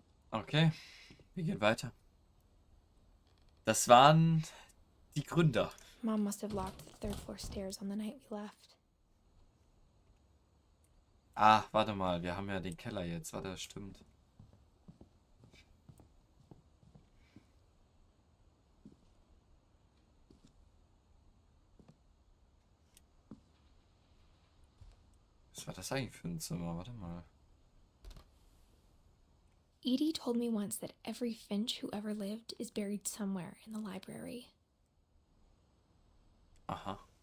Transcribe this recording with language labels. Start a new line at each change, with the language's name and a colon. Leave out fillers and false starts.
German: Okay, wir gehen weiter. Das waren die Gründer.
English: Mom must have locked the third floor stairs on the night we left.
German: Ah, warte mal, wir haben ja den Keller jetzt. Warte, das stimmt. Was war das eigentlich für ein Zimmer? Warte mal.
English: Edie told me once that every Finch who ever lived is buried somewhere in the library. Aha.